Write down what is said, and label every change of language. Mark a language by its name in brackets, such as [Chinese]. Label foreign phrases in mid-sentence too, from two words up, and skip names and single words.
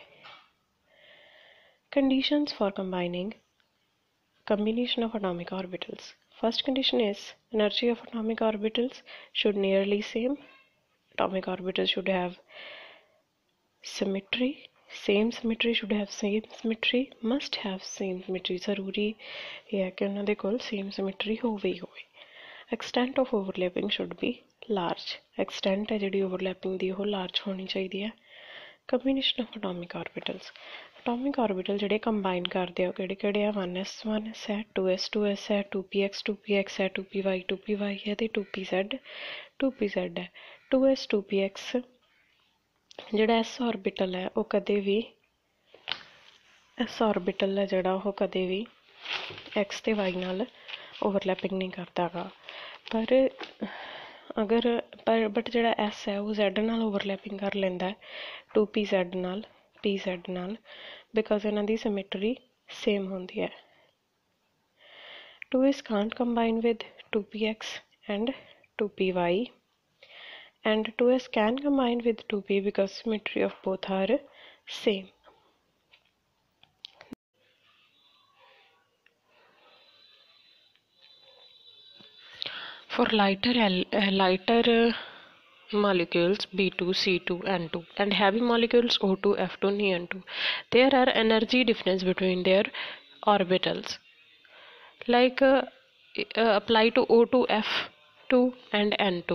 [English] Conditions for combination of atomic orbitals. First condition is energy of atomic orbitals should nearly same. Atomic orbitals should have symmetry, same symmetry, should have same symmetry, must have same symmetry. [Punjabi] ਜ਼ਰੂਰੀ ਇਹ ਹੈ ਕਿ ਉਹਨਾਂ ਦੇ ਕੋਲ [English] same symmetry [Punjabi] ਹੋਵੇ ਹੀ ਹੋਵੇ. [English] Extent of overlapping should be large. [Punjabi] Extent ਹੈ ਜਿਹੜੀ overlapping ਦੀ ਉਹ large ਹੋਣੀ ਚਾਹੀਦੀ ਹੈ. [English] Combination of atomic orbitals. Atomic orbital [Punjabi] ਜਿਹੜੇ combine ਕਰਦੇ ਆ ਉਹ ਕਿਹੜੇ ਆ? 1s 1s ਹੈ, 2s 2s ਹੈ, 2px 2px ਹੈ, 2py 2py ਹੈ ਤੇ 2pz 2pz ਹੈ. 2s 2px ਜਿਹੜਾ [English] s orbital [Punjabi] ਹੈ ਉਹ ਕਦੇ ਵੀ [English] s orbital [Punjabi] ਹੈ ਜਿਹੜਾ ਉਹ ਕਦੇ ਵੀ x ਤੇ y ਨਾਲ overlapping ਨਹੀਂ ਕਰਦਾ ਗਾ, ਬਟ ਜਿਹੜਾ s ਹੈ ਉਹ z ਨਾਲ overlapping ਕਰ ਲੈਂਦਾ 2pz ਨਾਲ pz ਨਾਲ, ਬਿਕੋਜ਼ ਇਹਨਾਂ ਦੀ [English] symmetry same [Punjabi] ਹੁੰਦੀ ਹੈ. [English] 2s can't combine with 2px and 2py, and 2s can combine with 2p because symmetry of both are same. For lighter molecules B2, C2, N2 and heavy molecules O2, F2, N2, there are energy difference between their orbitals, like apply to O2, F2 and N2.